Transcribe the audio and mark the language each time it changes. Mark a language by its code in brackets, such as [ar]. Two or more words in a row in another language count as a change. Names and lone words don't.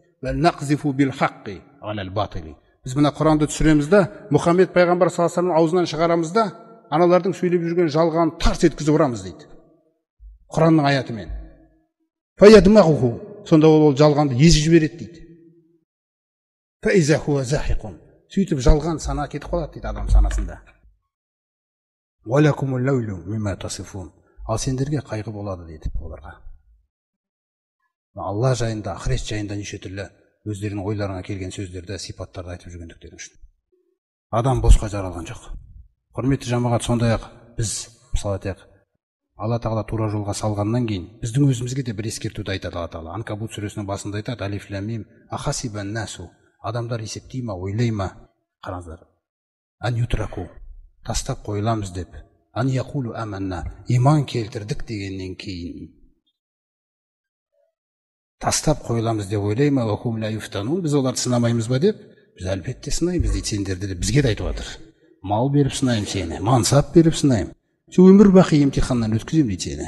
[ar] بل نقذف بالحق على الباطل. [kk] Біз мына Құранды түсіреміз да, Мұхаммед пайғамбар [ar] صلى الله عليه [kk] аузынан шығарамыз да, аналардың сөйлеп жүрген жалғанын тарс еткізіп ұрамыз дейді. Құранның аятымен. Фаядмағуху. Сонда ол жалғанды езіп жібереді дейді. [ar] فإذا هو زاهق. [kk] Сөйтіп жалған сана кетіп қалады дейді адам санасында. [ar] ولكم الويل مما تصفون. [kk] Ал сендерге қайғы болады дейді оларға. Алла жайында, ақырет жайында неше түрлі өздерінің ойларына келген сөздерді, сипаттарды айтып жүргендіктері үшін. Адам босқа жаралған жоқ. Құрметті жамағат, сондай-ақ біз мысалы айтайық, Алла тағала тура жолға салғаннан кейін біздің өзімізге де бір ескертуді айтады Алла тағала. Анкабут сүресінің басында айтады, [ar] ألف لام ميم أحسب الناس. [kk] Адамдар есептей ма, ойлай ма? Қараңыздар. [ar] أن يتركوا. [kk] Тастап қойыламыз деп. [ar] أن يقولوا آمنا. [kk] Иман келтірдік дегеннен кейін. Тастап қойыламыз деп ойлай ма? [ar] وهم لا يفتنون. [kk] Біз оларды сынамаймыз ба деп? Біз әлбетте сынаймыз дейді, сендерді де бізге де айтып жатыр. Мал беріп сынайым сені, мансап беріп сынайым. Сен өмір бақи емтиханнан өткізем дейді сені.